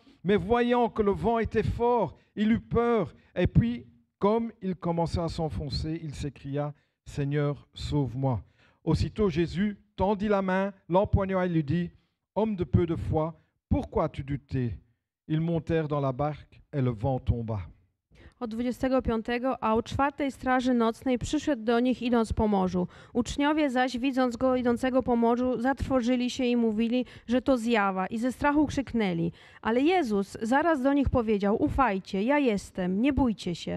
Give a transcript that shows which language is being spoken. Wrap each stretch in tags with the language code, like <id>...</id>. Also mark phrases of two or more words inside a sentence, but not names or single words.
<fr>Mais voyant que le vent était fort, il eut peur. Et puis, comme il commençait à s'enfoncer, il s'écria « Seigneur, sauve-moi !» Aussitôt Jésus tendit la main, l'empoigna et lui dit « Homme de peu de foi, pourquoi as-tu douté ?» Ils montèrent dans la barque et le vent tomba.</fr> <pl>Od 25, a o 4 straży nocnej przyszedł do nich idąc po morzu. Uczniowie zaś, widząc go idącego po morzu, zatrwożyli się i mówili, że to zjawa, i ze strachu krzyknęli. Ale Jezus zaraz do nich powiedział: ufajcie, ja jestem, nie bójcie się.</pl>